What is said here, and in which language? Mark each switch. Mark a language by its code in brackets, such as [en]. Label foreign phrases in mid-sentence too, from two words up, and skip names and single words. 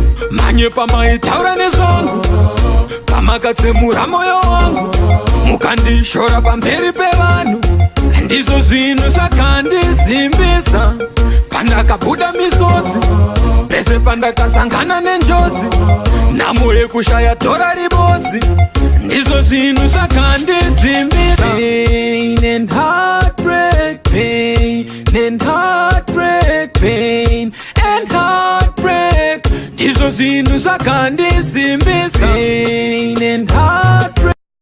[sn] Manye pamaitaura nezvangu, pamakatsemura moyo wangu, mukandishora pamberi pevanhu. Ndizvo zvinhu zvakandizimbisa. Pandakabuda misodzi, pese pandakasangana nenjodzi, nhamo yekushaya dhora ribodzi. Ndizvo zvinhu zvakandizimbisa. [en] Pain and heartbreak, pain and heartbreak, pain and heartbreak. [sn] Ndizvo zvinhu zvakandizimbisa. [en] Pain and heartbreak.